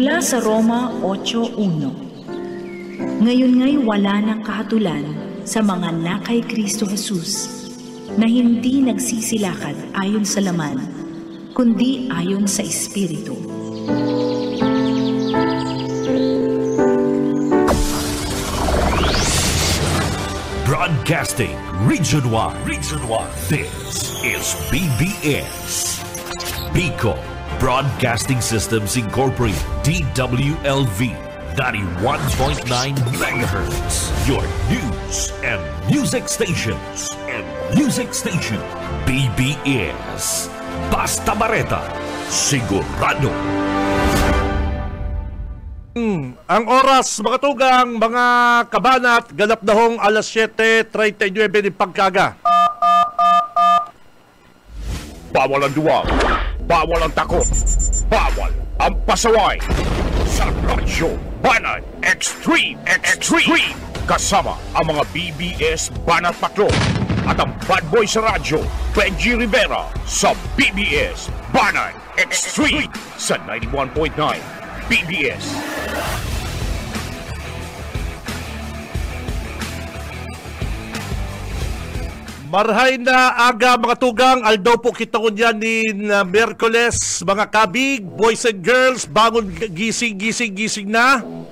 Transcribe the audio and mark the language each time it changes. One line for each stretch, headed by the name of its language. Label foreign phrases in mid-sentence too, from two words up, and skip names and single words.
Filipino: sa Roma 8:1. Ngayon nga'y wala ng kahatulan sa mga na kay Kristo Jesus, na hindi nagsisilakad ayon sa laman, kundi ayon sa Espiritu.
English: Broadcasting Region 1. This is BBS. Bicol Broadcasting Systems Incorporated, DWLV, 91.9 MHz. Your news and music stations.
Bikol: BBS. Basta Bareta, sigurado. Ang oras, mga tugang, mga kabanat, ganap na hong alas 7:39 ng pagkaga.
Filipino: Bawal ang duwag, bawal ang takot, bawal ang pasaway. Sa Radyo Banat Extreme. Kasama ang mga BBS Banat Patrol at ang bad boy sa radyo, Benji Rivera, sa BBS Banat Extreme sa 91.9 BBS.
Bikol: Marhay na aga, mga tugang, aldaw po kita ko dyan ni Merkules, mga kabig,
English: boys and girls,
Bikol: bangon, gising na.